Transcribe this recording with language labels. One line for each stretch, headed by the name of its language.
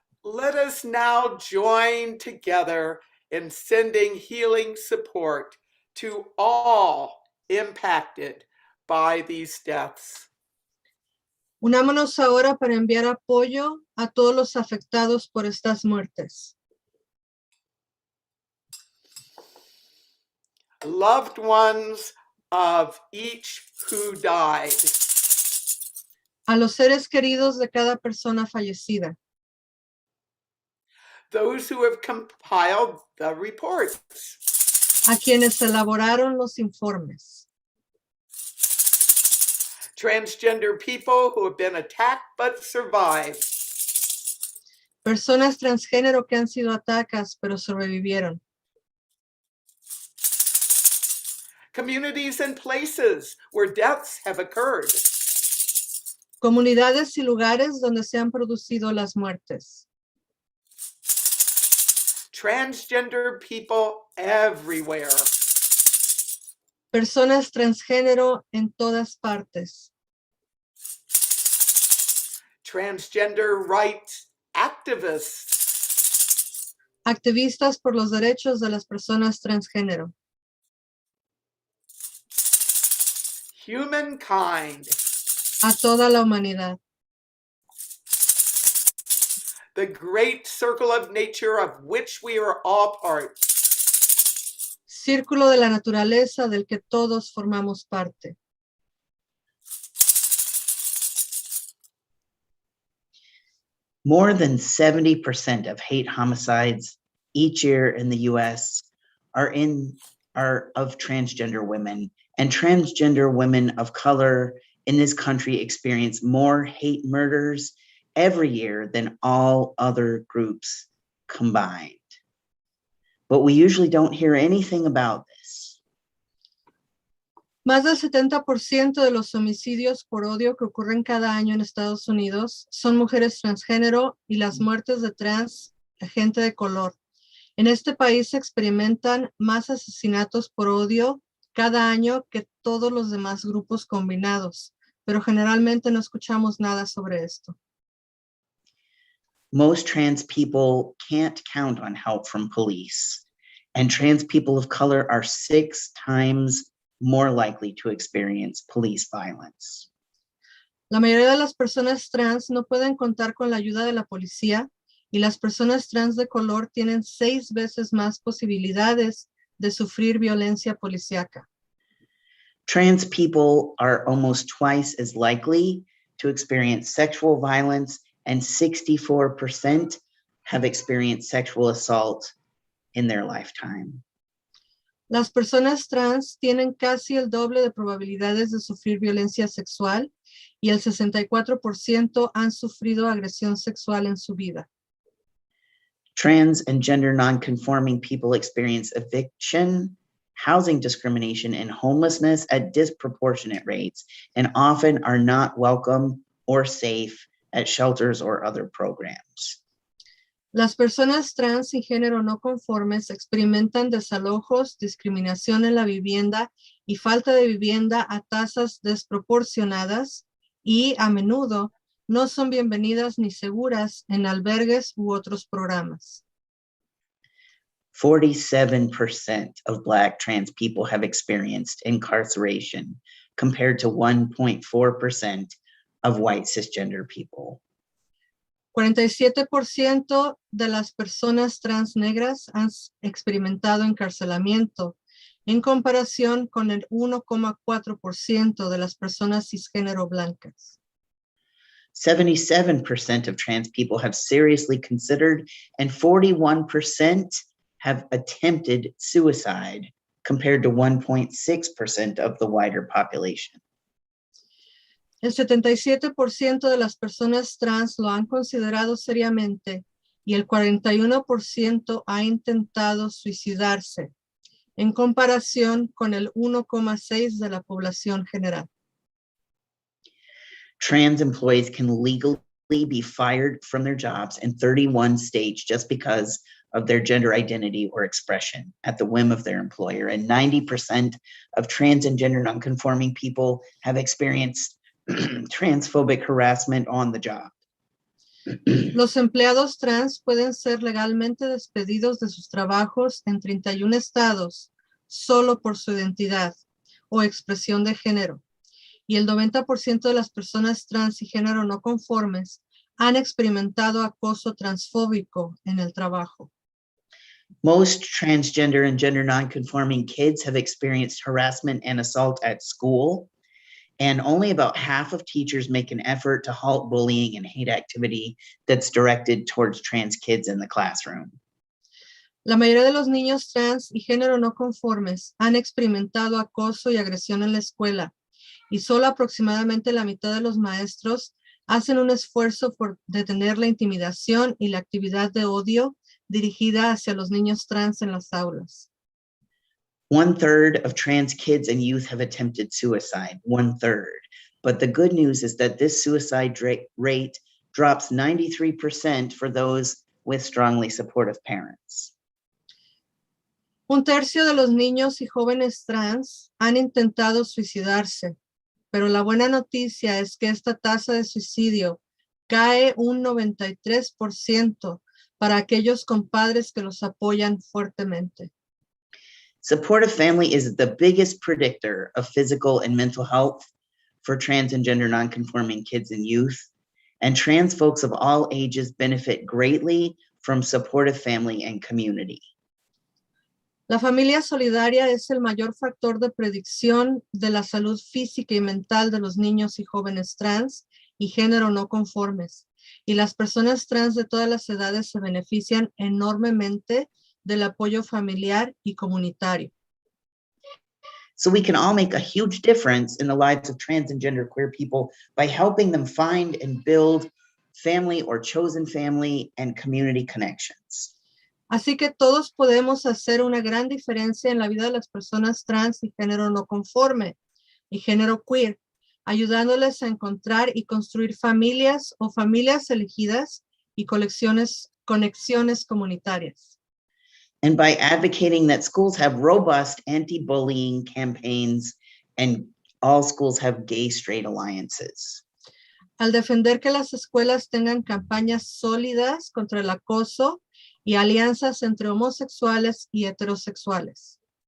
English: Let us now join together in sending healing support to all impacted by these deaths.
Spanish: Unámonos ahora para enviar apoyo a todos los afectados por estas muertes.
English: Loved ones of each who died.
Spanish: A los seres queridos de cada persona fallecida.
English: Those who have compiled the reports.
Spanish: A quienes elaboraron los informes.
English: Transgender people who have been attacked but survived.
Spanish: Personas transgénero que han sido atacadas pero sobrevivieron.
English: Communities and places where deaths have occurred.
Spanish: Comunidades y lugares donde se han producido las muertes.
English: Transgender people everywhere.
Spanish: Personas transgénero en todas partes.
English: Transgender rights activists.
Spanish: Activistas por los derechos de las personas transgénero.
English: Humankind.
Spanish: A toda la humanidad.
English: The great circle of nature of which we are all part.
Spanish: Círculo de la naturaleza del que todos formamos parte.
English: More than 70% of hate homicides each year in the US are of transgender women, and transgender women of color in this country experience more hate murders every year than all other groups combined. But we usually don't hear anything about this.
Spanish: Más del 70% de los homicidios por odio que ocurren cada año en Estados Unidos son mujeres transgénero y las muertes de trans, gente de color. En este país se experimentan más asesinatos por odio cada año que todos los demás grupos combinados, pero generalmente no escuchamos nada sobre esto.
English: Most trans people can't count on help from police, and trans people of color are 6 times more likely to experience police violence.
Spanish: La mayoría de las personas trans no pueden contar con la ayuda de la policía y las personas trans de color tienen 6 veces más posibilidades de sufrir violencia policíaca.
English: Trans people are almost twice as likely to experience sexual violence, and 64% have experienced sexual assault in their lifetime.
Spanish: Las personas trans tienen casi el doble de probabilidades de sufrir violencia sexual y el 64% han sufrido agresión sexual en su vida.
English: Trans and gender nonconforming people experience eviction, housing discrimination, and homelessness at disproportionate rates, and often are not welcome or safe at shelters or other programs.
Spanish: Las personas trans y género no conformes experimentan desalojos, discriminación en la vivienda y falta de vivienda a tasas desproporcionadas y, a menudo, no son bienvenidas ni seguras en albergues u otros programas.
English: 47% of Black trans people have experienced incarceration, compared to 1.4% of white cisgender people.
Spanish: 47% de las personas trans negras han experimentado encarcelamiento, en comparación con el 1,4% de las personas cisgénero blancas.
English: 77% of trans people have seriously considered, and 41% have attempted suicide, compared to 1.6% of the wider population.
Spanish: El 77% de las personas trans lo han considerado seriamente y el 41% ha intentado suicidarse, en comparación con el 1,6% de la población general.
English: trans employees can legally be fired from their jobs in 31 states just because of their gender identity or expression at the whim of their employer. And 90% of trans and gender nonconforming people have experienced transphobic harassment on the job.
Spanish: Los empleados trans pueden ser legalmente despedidos de sus trabajos en 31 estados solo por su identidad o expresión de género. Y el 90% de las personas trans y género no conformes han experimentado acoso transfóbico en el trabajo.
English: Most transgender and gender nonconforming kids have experienced harassment and assault at school, and only about half of teachers make an effort to halt bullying and hate activity that's directed towards trans kids in the classroom.
Spanish: La mayoría de los niños trans y género no conformes han experimentado acoso y agresión en la escuela, y solo aproximadamente la mitad de los maestros hacen un esfuerzo por detener la intimidación y la actividad de odio dirigida hacia los niños trans en las aulas.
English: 1/3 of trans kids and youth have attempted suicide, 1/3. But the good news is that this suicide rate drops 93% for those with strongly supportive parents.
Spanish: 1/3 de los niños y jóvenes trans han intentado suicidarse, pero la buena noticia es que esta tasa de suicidio cae un 93% para aquellos con padres que los apoyan fuertemente.
English: Supportive family is the biggest predictor of physical and mental health for trans and gender nonconforming kids and youth, and trans folks of all ages benefit greatly from supportive family and community.
Spanish: La familia solidaria es el mayor factor de predicción de la salud física y mental de los niños y jóvenes trans y género no conformes, y las personas trans de todas las edades se benefician enormemente del apoyo familiar y comunitario.
English: So we can all make a huge difference in the lives of trans and gender queer people by helping them find and build family or chosen family and community connections.
Spanish: Así que todos podemos hacer una gran diferencia en la vida de las personas trans y género no conforme y género queer, ayudándoles a encontrar y construir familias o familias elegidas y conexiones comunitarias.
English: And by advocating that schools have robust anti-bullying campaigns and all schools have gay-straight alliances.
Spanish: Al defender que las escuelas tengan campañas sólidas contra el acoso y alianzas entre homosexuales y heterosexuales.